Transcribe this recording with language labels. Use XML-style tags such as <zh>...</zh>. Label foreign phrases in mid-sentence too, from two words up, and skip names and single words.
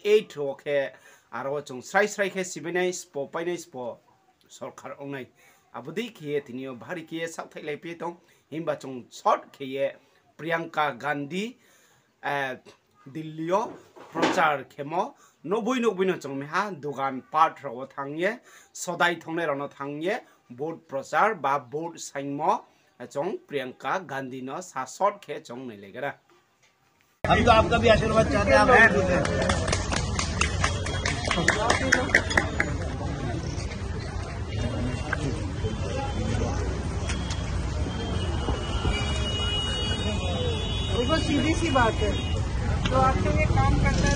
<trp>8 roke aro chung srai khe sibinai spo painai spo sarkar ongnai abudi khe tinio bhari khe sakthai laipe tong himba chung short khe Priyanka Gandhi Delhi o prochar khemo noboi no chung meha dogan pat ro thangye sodai thongne rono thangye vote prochar ba vote saingmo chung Priyanka Gandhi no sa short khe chung nei legara</trp> <hi>हम तो आपका भी आशीर्वाद चाहते हैं आप वो सीधी सी बात है तो आपके लिए काम करता है ना</hi>